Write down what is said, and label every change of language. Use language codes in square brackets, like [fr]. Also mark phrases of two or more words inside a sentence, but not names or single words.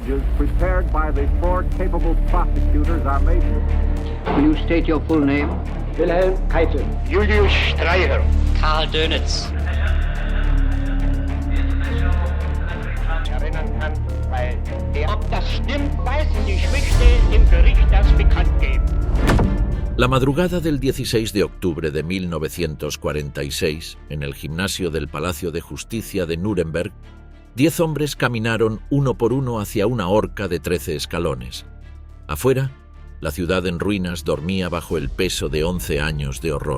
[en] charges prepared by the four capable prosecutors are made. Will you state your full name? Wilhelm Keitel. Julius Streicher. Karl Dönitz. [de] Erinnern kann, weil ob das stimmt, weiß ich. Ich möchte dem Gericht das bekannt geben. [es] La madrugada del 16 de octubre de 1946, en el gimnasio del Palacio de Justicia de Nuremberg, 10 hombres caminaron uno por uno hacia una horca de 13 escalones. Afuera, la ciudad en ruinas dormía bajo el peso de 11 años de horror.